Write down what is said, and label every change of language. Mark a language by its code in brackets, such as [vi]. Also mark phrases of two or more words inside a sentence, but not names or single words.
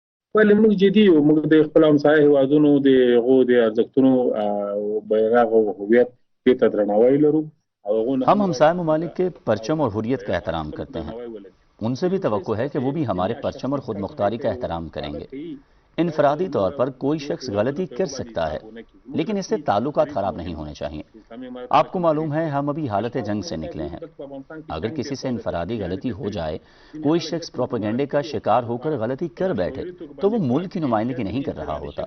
[ps] ولې موږ جدي یو، موږ د خپل همسایه هېوادونو د هغو د ارزښتونو او بیرغ او هویت دې ته درناوی لرو او هغو نه [ur] ہم ہمسائے ممالک کے پرچم اور حریت کا احترام کرتے ہیں، ان سے بھی توقع ہے کہ وہ بھی ہمارے پرچم اور خود مختاری کا احترام کریں گے۔ انفرادی طور پر کوئی شخص غلطی کر سکتا ہے، لیکن اس سے تعلقات خراب نہیں ہونے چاہیے۔ آپ کو معلوم ہے ہم ابھی حالت جنگ سے نکلے ہیں، اگر کسی سے انفرادی غلطی ہو جائے، کوئی شخص پروپیگنڈے کا شکار ہو کر غلطی کر بیٹھے تو وہ ملک کی نمائندگی نہیں کر رہا ہوتا۔